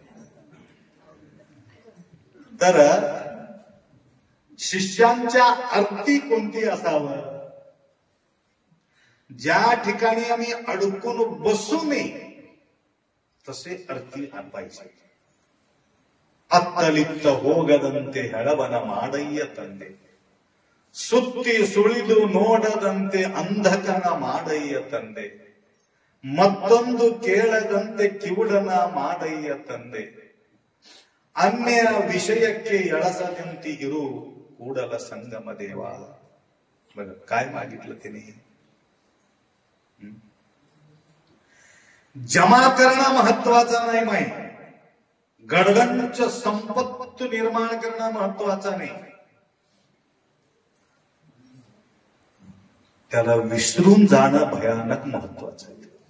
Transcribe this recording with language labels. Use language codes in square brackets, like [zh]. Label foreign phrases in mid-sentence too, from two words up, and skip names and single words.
[mr] तर शिष्यांच्या अर्थी कोणती असावं, ज्या ठिकाणी आम्ही अडकून बसू नये तसे अर्थी पाहिजे. [kn] अत्तलिप्त ಹೋಗದಂತೆ ಹೆಳವನ ಮಾಡಯ್ಯ ತಂದೆ, ಸುತ್ತಿ ಸುಳಿದು ನೋಡದಂತೆ ಅಂಧಕನ ಮಾಡಯ್ಯ ತಂದೆ, ಮತ್ತೊಂದು ಕೇಳದಂತೆ ಕಿವುಡನ ಮಾಡಯ್ಯ ತಂದೆ, ಅನ್ಯ ವಿಷಯಕ್ಕೆ ಎಳಸದಂತೆ ಇರು ಕೂಡಲ संगम देवा. [mr] बघ काय मागितलं त्याने, जमा करणं महत्वाचं नाही माही, गडगंच संपत्ती निर्माण करणं महत्वाचं नाही, त्याला विसरून जाणं भयानक महत्वाचं आहे.